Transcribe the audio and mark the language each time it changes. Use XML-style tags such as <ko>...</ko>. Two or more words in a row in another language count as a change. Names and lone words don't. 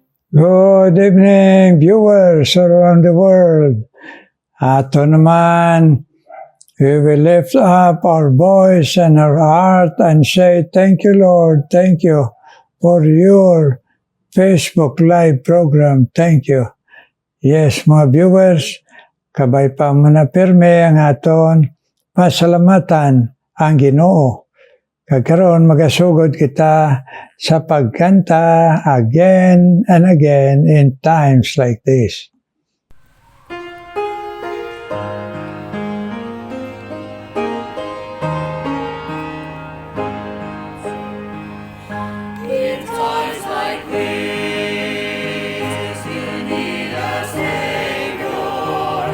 <en>Good evening, viewers around the world.</en> <hil>Ato naman,</hil> <en>we will lift up our voice and our heart and say, thank you, Lord. Thank you for your Facebook Live program. Thank you. Yes,</en> <hil>mga viewers, kabay pa manapirme ang aton pasalamatan ang Ginoo. Kagkaroon magasugod kita sa pagkanta</hil> <en>again and again in times like this. In times like this, you need a Savior.</en>